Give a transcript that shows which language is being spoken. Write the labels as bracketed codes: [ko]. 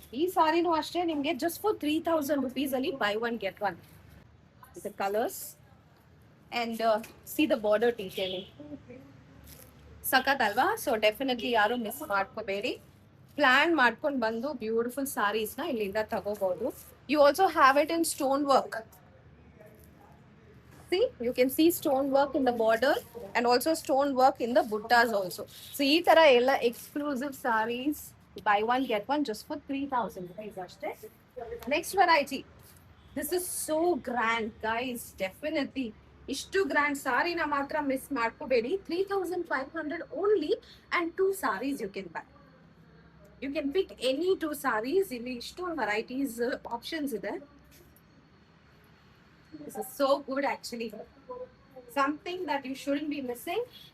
[kn] ಈ ಸಾರಿನೂ ಅಷ್ಟೇ ನಿಮ್ಗೆ [en] Just for 3000 rupees ಅಲ್ಲಿ buy one get one. The colours and see the border detailing [kn] ಸಖತ್ ಅಲ್ವಾ? ಸೊ ಡೆಫಿನೆಟ್ಲಿ ಯಾರು ಮಿಸ್ ಮಾಡ್ಕೋಬೇಡಿ. ಪ್ಲಾನ್ ಮಾಡ್ಕೊಂಡು ಬಂದು ಬ್ಯೂಟಿಫುಲ್ ಸಾರೀಸ್ ನ ಇಲ್ಲಿಂದ ತಗೋಬಹುದು. [en] You also have it in stone work. See, you can see stone work in the border and also stone work in the buttas also. So [kn] ee tara ella [en] exclusive sarees buy one get one just for 3000 rupees [kn] ashte. [en] Next variety, this is so grand guys, definitely [kn] ishtu [en] grand saree [kn] na matra miss ಮಾಡ್ಕೋಬೇಡಿ. [en] 3500 only and two sarees you can buy. You can pick any two sarees. [kn] ಇಲ್ಲಿ ಇಷ್ಟೊಂದು varieties options ಇದೆ. [en] This is so good actually. Something that you shouldn't be missing.